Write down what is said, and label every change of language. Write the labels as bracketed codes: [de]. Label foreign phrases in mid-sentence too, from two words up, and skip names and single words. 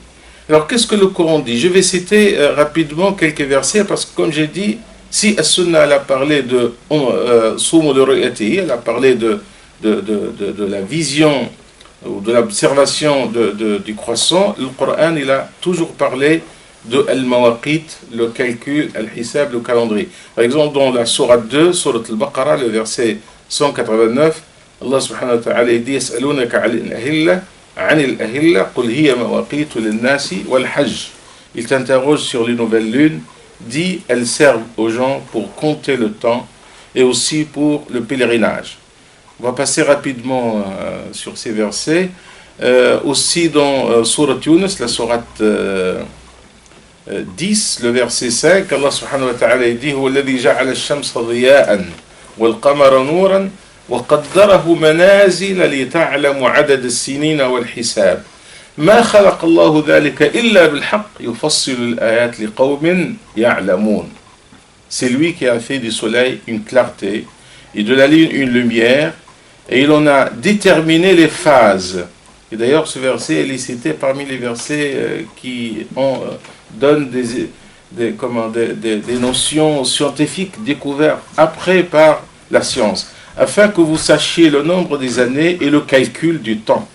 [fr] Alors, qu'est-ce que le Coran dit? Je vais citer rapidement quelques versets parce que, comme j'ai dit, si As-Sunnah a parlé de [ar] صوموا لرؤيته, [fr] elle a parlé de la vision ou de l'observation du croissant, le Coran il a toujours parlé de al-mawaqit, le calcul, al-hisab, le calendrier. Par exemple, dans la sourate 2, sourate al-Baqarah, le verset 189, [ar] الله سبحانه وتعالى dit يسألونك عن الأهلة، عن الأهلة، قل هي مواقيت للناس والحج. [fr] Il t'interroge sur les nouvelles lunes, dit elles servent aux gens pour compter le temps et aussi pour le pèlerinage. On va passer rapidement sur ces versets. Aussi dans Sourate Yunus, la Sourate 10, le verset 5, Allah subhanahu wa ta'ala dit [ar] هو الذي جعل الشمس ضياء والقمر نورا وقدره منازل لتعلموا عدد السنين والحساب ما خلق الله ذلك إلا بالحق يفصل الآيات لقوم يعلمون. [fr] C'est lui qui a fait du soleil une clarté et de la lune une lumière, et il en a déterminé les phases. Et d'ailleurs, ce verset est cité parmi les versets qui donnent des notions scientifiques découvertes après par la science, afin que vous sachiez le nombre des années et le calcul du temps.